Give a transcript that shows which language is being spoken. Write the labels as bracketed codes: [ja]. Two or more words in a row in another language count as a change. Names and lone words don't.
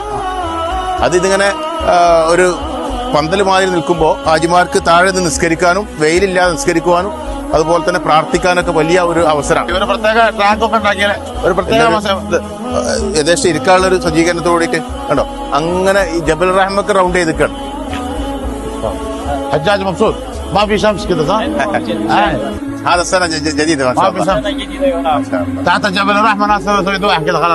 [ml] അത് ഇതിങ്ങനെ ഒരു പന്തൽ മാതിരി നിൽക്കുമ്പോൾ ഹാജിമാർക്ക് താഴെ നിന്ന് നിസ്കരിക്കാനും വെയിലില്ലാതെ നിസ്കരിക്കുവാനും അതുപോലെ തന്നെ പ്രാർത്ഥിക്കാനൊക്കെ വലിയ ഒരു അവസരമാണ്. ഒരു പ്രത്യേക ട്രാക്ക് ഒക്കെ ഉണ്ടാക്കിയ ഒരു പ്രത്യേക ഏകദേശം ഇരിക്കാനുള്ള ഒരു സജ്ജീകരണത്തോട് കൂടിയിട്ട് കണ്ടോ, അങ്ങനെ ഈ ജബലുർ റഹ്മക്ക് റൗണ്ട് ചെയ്തിട്ടാണ്. [ar] حجاج مبسوط ما في شمس كده صح؟ هذا السنة جديدة ما شاء الله. تحت جبل الرحمة ناس يسوي كده خلاص.